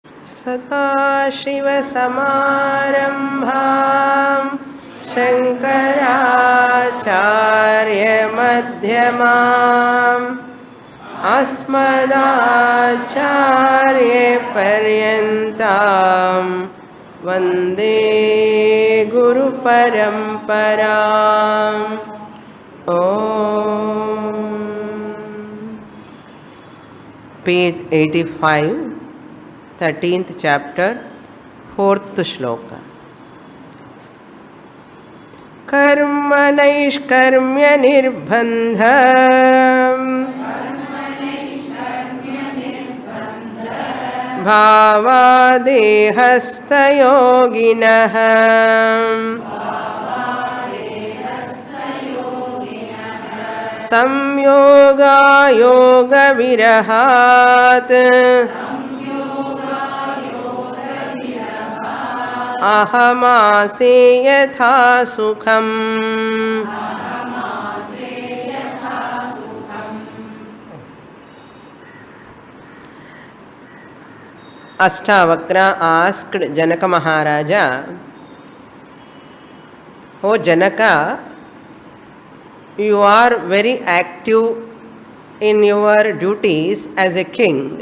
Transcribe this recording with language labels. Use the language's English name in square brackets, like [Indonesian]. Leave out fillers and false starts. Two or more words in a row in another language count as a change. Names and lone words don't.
[Sanskrit] सदाशिवसमारम्भां शङ्कराचार्यमध्यमाम् अस्मदाचार्यपर्यन्तां वन्दे गुरुपरम्पराम् ॐ [English] page 85 13th chapter 4th shloka [Sanskrit] कर्म नैष्कर्म्य निर्बन्ध भावादेहस्थयोगिनः संयोगायोगविरहात् अहमासे यथा सुखम् [English] Ashtavakra asked Janaka Maharaja, "Oh Janaka, you are very active in your duties as a king.